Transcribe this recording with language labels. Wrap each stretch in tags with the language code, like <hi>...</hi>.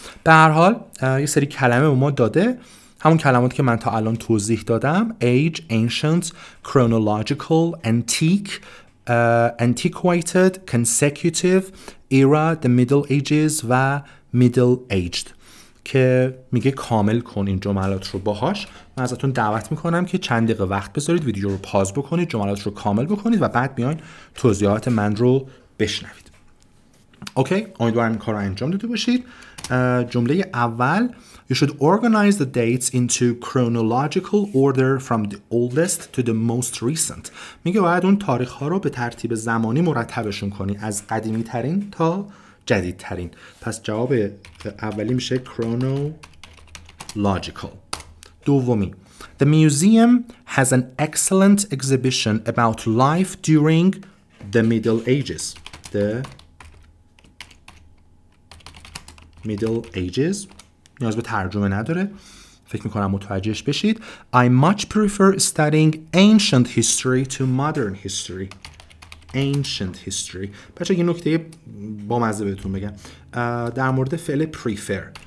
<fa>به هر حال یه سری کلمه به ما داده، همون کلماتی که من تا الان توضیح دادم: age, ancient, chronological, antique, antiquated, consecutive, era, the middle ages و middle aged که میگه کامل کن این جملات رو باهاش. من ازتون دعوت میکنم که چند دقیقه وقت بذارید، ویدیو رو پاز بکنید، جملات رو کامل بکنید و بعد بیاین توضیحات من رو بشنوید. اوکی، امیدوارم این کار رو انجام داده باشید.</fa> <en>جمله اول: You should organize the dates into chronological order from the oldest to the most recent.</en> <fa>میگه باید اون تاریخ ها رو به ترتیب زمانی مرتبشون کنی، از قدیمی ترین تا جدید ترین. پس جواب اولی میشه chronological.</fa> <en>دومی: The museum has an excellent exhibition about life during the Middle Ages.</en> <fa>The Middle Ages نیاز به ترجمه نداره، فکر میکنم متوجهش بشید.</fa> <en>I much prefer studying ancient history to modern history. Ancient history.</en> <fa>بچه یه نکته با مزه بهتون بگم در مورد فعل prefer.</fa>